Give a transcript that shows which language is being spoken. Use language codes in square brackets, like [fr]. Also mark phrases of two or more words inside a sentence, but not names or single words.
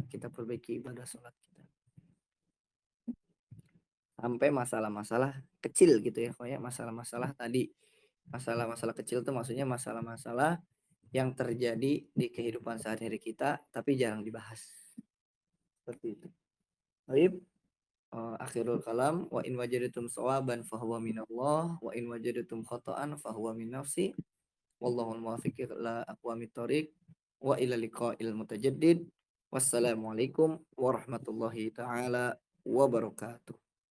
[id] Kita perbaiki ibadah sholat kita. Sampai masalah-masalah kecil gitu ya. Kayak masalah-masalah tadi. Masalah-masalah kecil itu maksudnya masalah-masalah yang terjadi di kehidupan sehari-hari kita tapi jarang dibahas. Seperti itu. Baik. [ar] آخر الكلام, وإن وجدتم صوابا فهو من الله وإن وجدتم خطأ فهو من نفسي والله الموفق إلى أقوم الطريق وإلى لقاء المتجدد. والسلام عليكم ورحمة الله تعالى وبركاته.